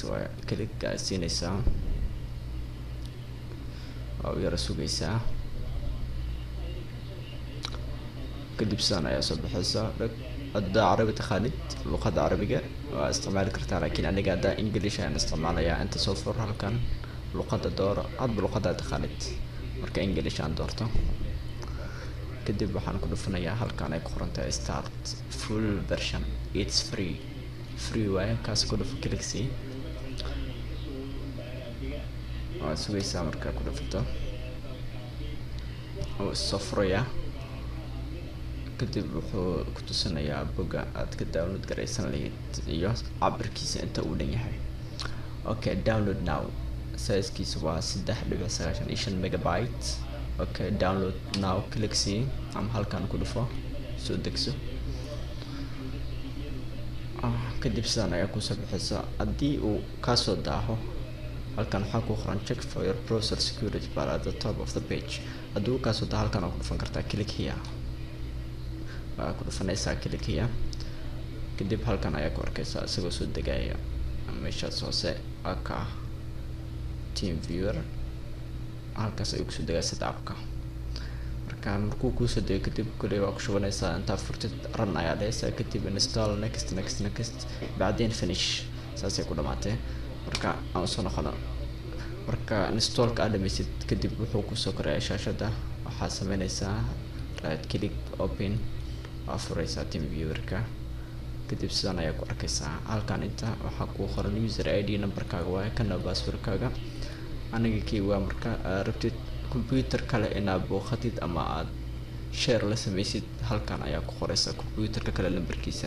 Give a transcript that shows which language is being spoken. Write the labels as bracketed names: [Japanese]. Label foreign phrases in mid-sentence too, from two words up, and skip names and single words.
[Somali] waa kaligaa siinaysaa, waa u yara sugaysaa, kadib sidaan ayaa soo baxaysaa. haddaa carabi taqaanid luqada carabiga waa isticmaali kartaa, laakiin aniga haddaa english ayaan isticmaalayaa. inta soo fur halkan luqada dooro, hadba luqadaa taqaanid. marka english aan doorto kadib waxaan ku dhufanayaa halkan ay ku qoran tahay [English] start full version, it's free [Somali] waaye. kaas ku dhufo click waa sugaysaa markaa ku dhufato oo soo furaya. kadib wuxuu ku tusinayaa boga aad ka download garaysan lahayd iyo cabirkiisa inta uu dhan yahay. [English] okay, download now. [Somali] size-kiisa waa 3.95 megabyte. [English] okay, download now click [Somali] ama halkan ku dhufo soo degso. kadib sidaan ayaa kusoo baxaysa. haddii uu kasoo daaho halkan waxaa ku qoran [English] check for your browser security bar at the top of the page. [Somali] haddii uu kasoo daaho halkan waa ku dhufan kartaa [English] click here, [Somali] waa ku dhufanaysaa [English] click here. [Somali] kadib halkan ayaa ku arkaysaa isagoo soo degaya meeshaas hoose aka team viewer. halkaas ayuu kusoo degaa sida appka. marka markuu kusoo dego kadib kuley waa ku shubanaysaa. intaa furtid run ayaa dhehaysaa, kadib [English] install next [Somali] bacdeen finish. saasay ku dhamaatee. marka aan usoo noqono. marka installka aad dhamaysid kadib wuxuu kusoo korayaa shaashada. waxaa sameynaysaa [English] right click open, [Somali] waa furaysaa team viewerka. kadib sidaan ayaa ku arkaysaa halkan inta waxaa ku qoran [English] user id [Somali] numberkaaga waaye, kana passwordkaaga. aniga kii waa marka rabtid computer kale inaad booqatid ama aad share la sameysid, halkan ayaa ku qoraysa computerka kale lambarkiisa.